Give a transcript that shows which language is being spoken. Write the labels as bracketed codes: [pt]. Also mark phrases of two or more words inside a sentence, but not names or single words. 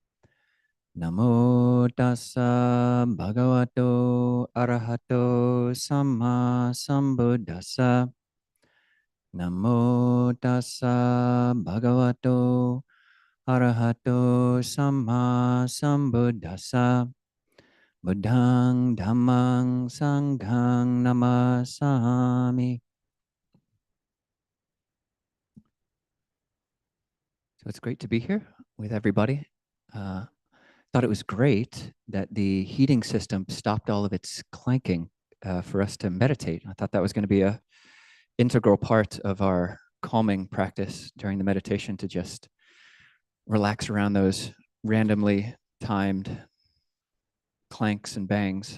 [pi] Namo tassa bhagavato arahato samma sambuddhassa. Namo tassa bhagavato Arahato Samma Sambuddhassa Buddhang Dhammang Sanghang Namasami. [en] So it's great to be here with everybody. Thought it was great that the heating system stopped all of its clanking for us to meditate. I thought that was going to be a integral part of our calming practice during the meditation, to just relax around those randomly timed clanks and bangs.